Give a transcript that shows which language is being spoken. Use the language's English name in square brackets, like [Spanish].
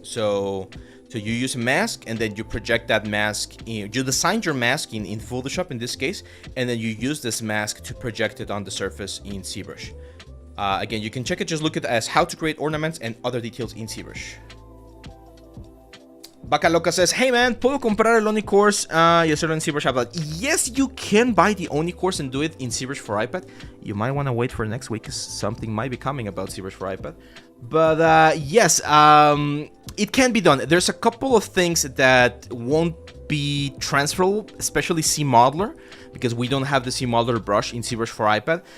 [English] So you use a mask, and then you project that mask in, you design your mask in Photoshop in this case, and then you use this mask to project it on the surface in ZBrush. Again, you can check it. Just look at it as how to create ornaments and other details in ZBrush. [Spanish] Vaca Loca [English] says, hey man, [Spanish] ¿puedo comprar el Oni course y hacerlo en ZBrush iPad? [English] Yes, you can buy the Oni course and do it in ZBrush for iPad. You might want to wait for next week, because something might be coming about ZBrush for iPad. But yes, it can be done. There's a couple of things that won't be transferable, especially CModeler, because we don't have the CModeler brush in ZBrush for iPad.